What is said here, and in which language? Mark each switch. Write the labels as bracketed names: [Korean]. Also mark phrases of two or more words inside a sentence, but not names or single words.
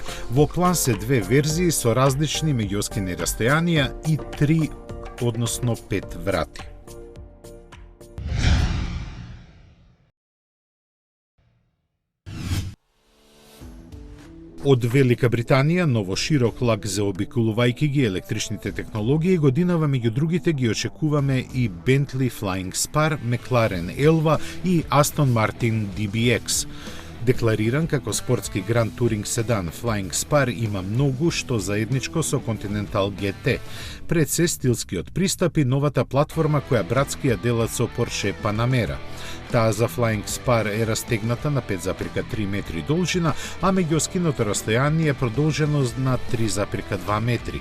[Macedonian] Во план се 2 верзии со различни меѓуоскини расстојанија и 3, односно 5 врати. Од Велика Британија, ново широк лак заобиколувајќи ги електричните технологии, годинава меѓу другите ги очекуваме и Bentley Flying Spar, McLaren Elva и Aston Martin DBX. Деклариран како спортски гранд туринг седан, Flying Spar има многу што заедничко со Continental GT. Пред се стилскиот пристап и новата платформа која братски ја делат со Porsche Panamera. Таа за Flying Spar е растегната на 5,3 метри должина, а меѓуоскиното расстојание е продолжено на 3,2 метри.